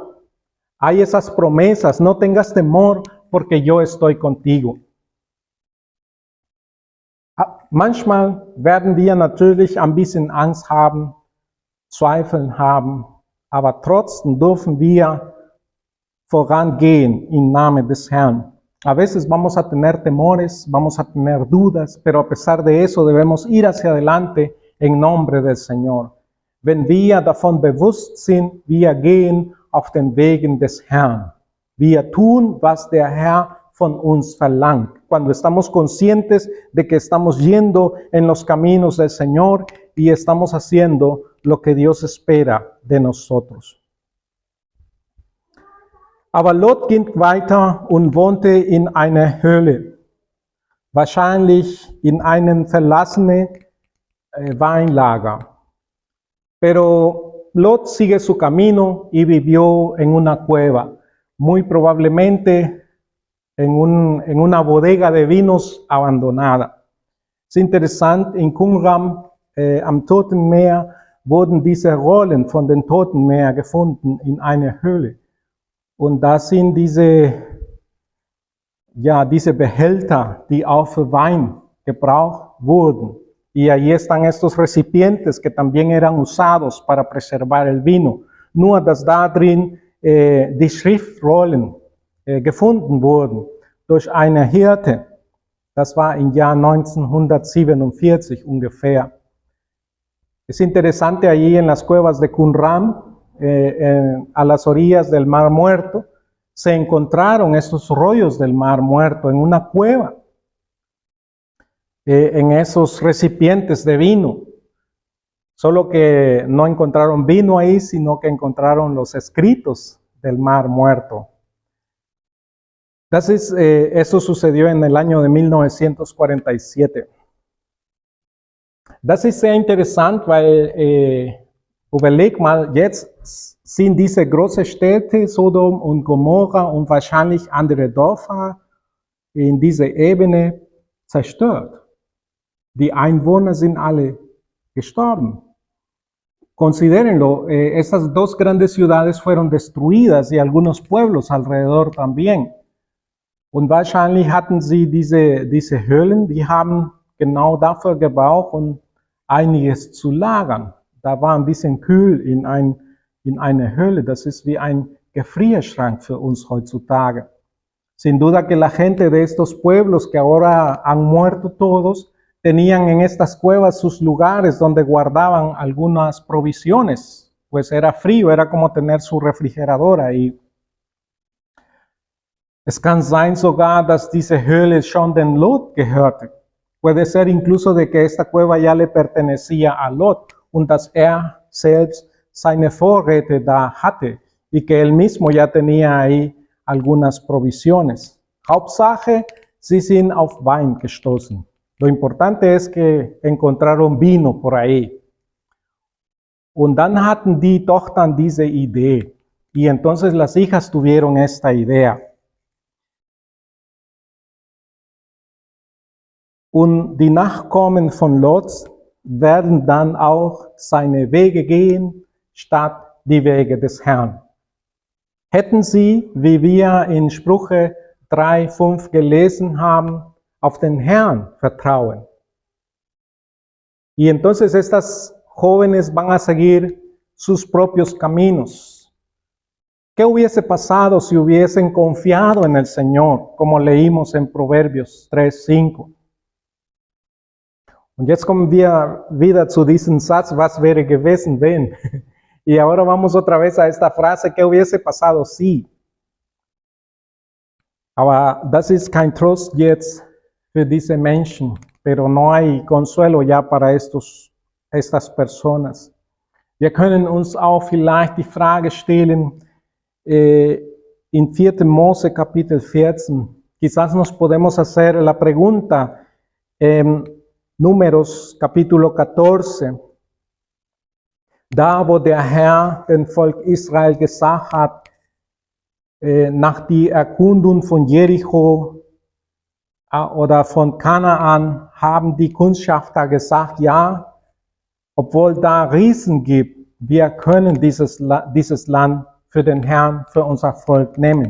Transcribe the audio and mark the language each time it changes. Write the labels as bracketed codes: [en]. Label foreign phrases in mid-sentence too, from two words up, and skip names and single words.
[es] Hay esas promesas, no tengas temor, porque yo estoy contigo. [de] Manchmal werden wir natürlich ein bisschen Angst haben, Zweifel haben, aber trotzdem dürfen wir vorangehen im Namen des Herrn. [es] A veces vamos a tener temores, vamos a tener dudas, pero a pesar de eso debemos ir hacia adelante en nombre del Señor. [de] Wenn wir davon bewusst sind, wir gehen auf den Wegen des Herrn. Wir tun, was der Herr von uns verlangt. [es] Cuando estamos conscientes de que estamos yendo en los caminos del Señor y estamos haciendo lo que Dios espera de nosotros. [de] Aber Lot ging weiter und wohnte in einer Höhle, wahrscheinlich in einem verlassenen Weinlager. [es] Pero Lot sigue su camino y vivió en una cueva, muy probablemente en una bodega de vinos abandonada. [de] Es interessant, in Qumran am Toten Meer wurden diese Rollen von den Toten Meer gefunden in einer Höhle. Und da sind diese Behälter, die auch für Wein gebraucht wurden. [es] Y ahí están estos recipientes que también eran usados para preservar el vino. [de] Nur, dass da drin die Schriftrollen gefunden wurden durch eine Hirte. Das war im Jahr 1947 ungefähr. [es] Es interesante allí en las cuevas de Qumran, a las orillas del Mar Muerto, se encontraron estos rollos del Mar Muerto en una cueva, en esos recipientes de vino. Solo que no encontraron vino ahí, sino que encontraron los escritos del Mar Muerto. Eso sucedió en el año de 1947. [de] Das ist sehr interessant, weil überleg mal, jetzt sind diese großen Städte, Sodom und Gomorra und wahrscheinlich andere Dörfer in dieser Ebene zerstört. Die Einwohner sind alle gestorben. [es] Considérenlo, estas dos grandes ciudades fueron destruidas y algunos pueblos alrededor también. [de] Und wahrscheinlich hatten sie diese Höhlen, die haben genau dafür gebraucht, um einiges zu lagern. Da war ein bisschen kühl in einer Höhle. Das ist wie ein Gefrierschrank für uns heutzutage. [es] Sin duda que la gente de estos pueblos que ahora han muerto todos, tenían en estas cuevas sus lugares donde guardaban algunas provisiones. Pues era frío, era como tener su refrigerador ahí. [de] Es kann sein sogar, dass diese Höhle schon den Lot gehörte. [es] Puede ser incluso de que esta cueva ya le pertenecía a Lot [de] und dass selbst seine Vorräte da hatte [es] y que él mismo ya tenía ahí algunas provisiones. [de] Hauptsache, sie sind auf Wein gestoßen. [es] Lo importante es que encontraron vino por ahí. [de] Und dann hatten die Tochtern diese Idee. [es] Y entonces las hijas tuvieron esta idea. [de] Und die Nachkommen von Lot werden dann auch seine Wege gehen, statt die Wege des Herrn. Hätten sie, wie wir in Sprüche 3,5 gelesen haben, auf den Herrn vertrauen. [es] Y entonces estas jóvenes van a seguir sus propios caminos. ¿Qué hubiese pasado si hubiesen confiado en el Señor, como leímos en Proverbios 3,5? [de] Und jetzt kommen wir wieder zu diesem Satz, was wäre gewesen, wenn? [es] Y ahora vamos otra vez a esta frase, ¿qué hubiese pasado si? [de] Aber das ist kein Trost jetzt für diese Menschen, [es] pero no hay consuelo ya para estas personas. [de] Wir können uns auch vielleicht die Frage stellen, in 4. Mose Kapitel 14, [es] quizás nos podemos hacer la pregunta, Números Capítulo 14, [de] da wo der Herr den Volk Israel gesagt hat, nach die Erkundung von Jericho oder von Kanaan haben die Kundschafter gesagt, ja, obwohl da Riesen gibt, wir können dieses Land für den Herrn, für unser Volk nehmen.